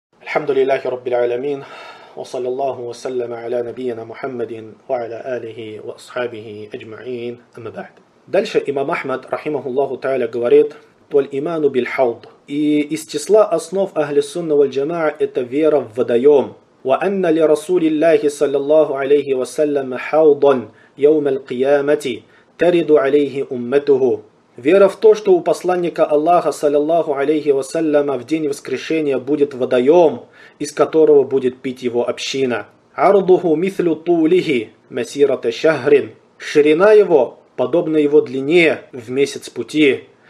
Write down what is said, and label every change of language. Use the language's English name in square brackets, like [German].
[Arabic] الحمد لله رب العالمين، وصلى الله وسلم على نبينا محمد وعلى آله وأصحابه أجمعين. أما بعد، [Russian] дальше имам Ахмад [Arabic] رحمه الله تعالى [Russian] говорит: [Arabic] والإيمان بالحوض. [Russian] И из числа основ [Arabic] أهل السنة والجماعة [Russian] это вера в водоем. [Arabic] وأن لرسول الله صلى الله عليه وسلم حوضا يوم القيامة ترد عليه أمته. [Russian] Вера в то, что у посланника Аллаха, саллиллаху алейхи вассаляма, в день воскрешения будет водоем, из которого будет пить его община. [Arabic] «Ардуху митлю тулихи масирата шахрин». [Russian] Ширина его подобна его длине в месяц пути.